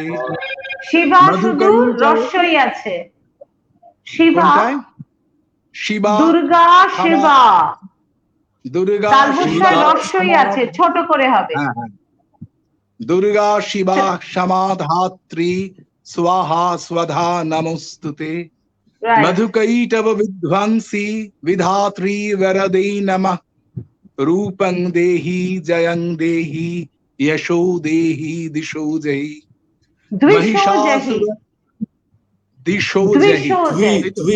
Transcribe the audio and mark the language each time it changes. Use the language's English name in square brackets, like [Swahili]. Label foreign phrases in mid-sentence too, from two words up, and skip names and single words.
[Bangla] শিবা শুধু রস্যই আছে, শিবা, শিবা, দুর্গা শিবা, দুর্গা শিবা রস্যই আছে, ছোট করে হবে। [Sanskrit] দুর্গা শিবা ক্ষমা ধাত্রী स्वाहा स्वधा नमोस्तुते मधुकैटव विध्वंसी विधात्री वरदे नमः रूपं देहि जयं देहि यशो देहि दिशो जहि महिषासुर दिशो जहि